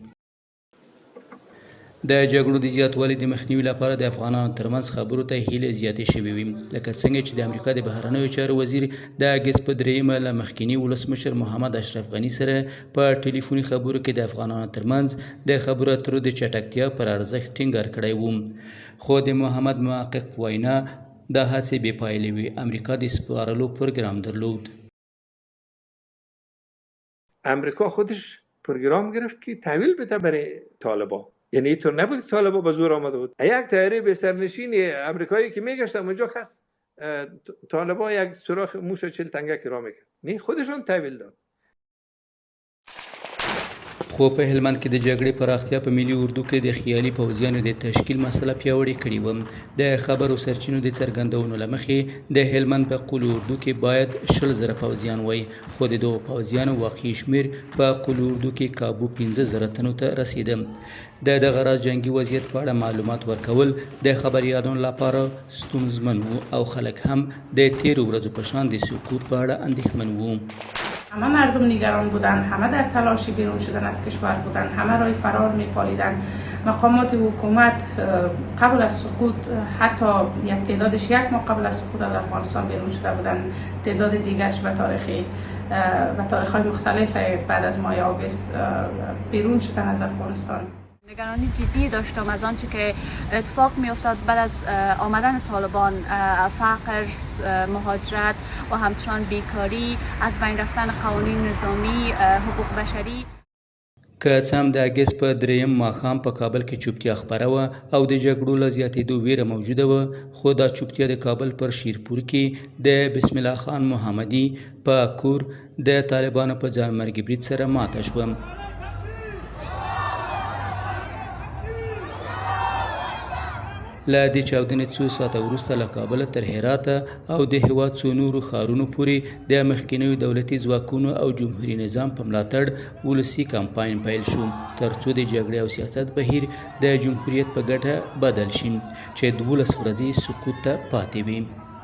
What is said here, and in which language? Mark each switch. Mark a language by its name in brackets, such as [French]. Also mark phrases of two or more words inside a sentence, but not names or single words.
[Pashto] د جګړو د زیاتوالي د مخنیوي لپاره د افغانانو ترمنځ خبرو ته هیلې زیاتې شوې وې، لکه څنګه چې د امریکا د بهرنیو چارو وزیر د اګست په 3 له مخکیني ولسمشر محمد اشرف غني سره په ټلیفوني خبرو کې د افغانانو ترمنځ د خبرو اترو د چټکتیا پر ارزښت ټینګار کړی و. خو د محمد محقق په وینا دا هڅې بې پایلې وې. امریکا د سپارلو پروګرام درلود. [Persian] امریکا خودش پروگرام گرفت که تحویل بده برای طالبان. یعنی اینطور نبود که طالبان به زور آمده بود. یک طیاره بسترنشین امریکایی که میگشت اونجا خست طالبان یک سوراخ موش 40 تنگک را میکرد. نه خودشون تحویل داد. [Pashto] خو په هلمند کې د جګړې پراختیا په ملي اردو کې د خیالي پوځیانو د تشکیل مسله پیاوړې کړې وه. د خبرو سرچینو د څرګندونو له مخې د هلمند په قول اردو کې باید 100,000 پوځیان وای، خو د دغو پوځیانو واقعي شمیر په قول اردو کې کابو 15,000 تنو ته رسیده. د دغه راز جنګي وضعیت په اړه معلومات ورکول د خبریالانو لپاره ستونزمن و او خلک هم د تیرو ورځو په شان د سقوط په اړه اندېښمن وو. [Persian] همه مردم نگران بودند، همه در تلاش بیرون شدن از کشور بودند، همه راه فرار می‌پالیدند. مقامات حکومت قبل از سقوط حتی یک تعدادش یک ماه قبل از سقوط از افغانستان بیرون شده بودند، تعداد دیگرش به تاریخ‌های مختلف بعد از ماه آگوست بیرون شدن از افغانستان. نگرانی جدی داشتم از آنچه که اتفاق می افتاد بعد از آمدن طالبان، فقر، مهاجرت و همچنان بیکاری، از بین رفتن قوانین نظامی، حقوق بشری. [Pashto] که څه هم د اګست په 3 ماښام په کابل کې چوپتیا خپره وه او د جګړو له زیاتېدو ویره موجوده وه، خو دا چوپتیا د کابل پر شیرپور کې د بسم الله خان محمدي په کور د طالبانو په ځانمرګي برید سره ماته شوه. له دې چاودنې څو ساعته وروسته له کابله تر هراته او د هېواد څو نورو ښارونو پورې د مخکینیو دولتي ځواکونو او جمهوري نظام په ملاتړ ولسي کمپاین پیل شو، تر څو د جګړې او سیاست بهیر د جمهوریت په ګټه بدل شي چې 12 ورځې سقوط ته پاتې وي.